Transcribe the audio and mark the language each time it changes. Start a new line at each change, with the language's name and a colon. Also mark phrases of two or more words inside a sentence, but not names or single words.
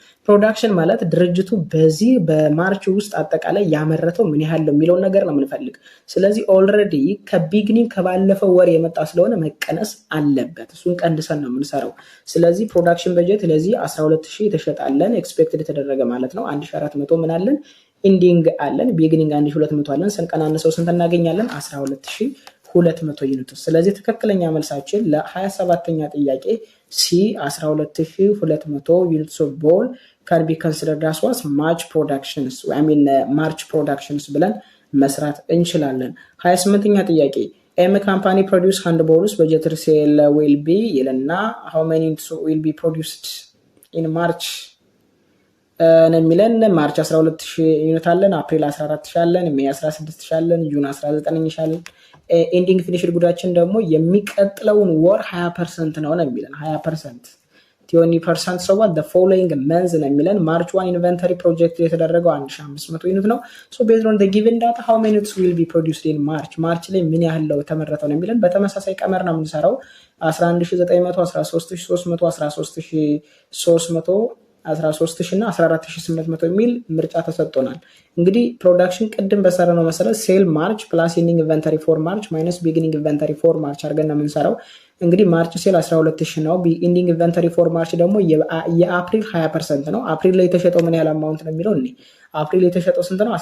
Amharic: ፕሮዳክሽን ማለት ድርጅቱ በዚህ በማርች ውስጥ አጠቃላይ ያመረተው ምን ያህል ነው የሚለውን ነገር ነው የምንፈልግ። ስለዚህ ኦልሬዲ ከቢግኒንግ ከባለፈው ወር የመጣ ስለሆነ መቀነስ አለበት። እሱን ቀንሰን ነው የምንሰራው። ስለዚህ ፕሮዳክሽን በጀት ለዚህ 12,000 የተሸጣለን ኤክስፔክትድ የተደረገ ማለት ነው። 1,400 ምን አለን? ኢንዲንግ አለን። ቢግኒንግ 1,200 አለን። ስንቀናነሰው ስንት እናገኛለን? 12,200 ዩኒትስ። ስለዚህ ትክክለኛ መልሳችን ለ27ኛ ጥያቄ ሲ 12,200
English: units of ball can be considered as was March productions
Amharic: March productions ብለን መስራት እንችላለን። 28ኛ ጥያቄ
English: M company produce hand balls budget sale will be
Amharic: ይልና
English: how many units will be produced in March
Amharic: ነው የሚለን። ማርች 12,000 ዩኒት አለን፣ አፕሪል 14,000 አለን፣ ሜይ 16,000 አለን፣ ጁን 19,000 አለን።
English: ending finished
Amharic: ጉዳችን ደግሞ የሚቀጥለውን ወር 20% ነው የሚለን 20% 20%
English: so what the following months
Amharic: ነው የሚለን። ማርች 1 ኢንቨንተሪ ፕሮጀክት የተደረገው 1,500 ዩኒት ነው።
English: so based on the given data how many units will be produced in March
Amharic: ማርች ላይ ምን ያህል ነው የተመረተው ነው የሚለን። በተመሳሳይ ቀመር ነው የምንሰራው 11,900 13,300 13,300 13,000 እና 14,800 የሚል ምርጫ ተሰጥቶናል። እንግዲህ ፕሮዳክሽን ቅድም በሰራነው መሰረት
English: sale March plus ending inventory for March minus beginning inventory for March
Amharic: አድርገን ነው የምንሰራው። እንግዲህ
English: March sale
Amharic: 12,000 ነው።
English: ending inventory for March
Amharic: ደግሞ የአፕሪል 20% ነው። አፕሪል ላይ የተሸጠው ምን ያህል አማውንት ነው የሚለው እኔ አፕሪል የተሸጠው ስንት ነው?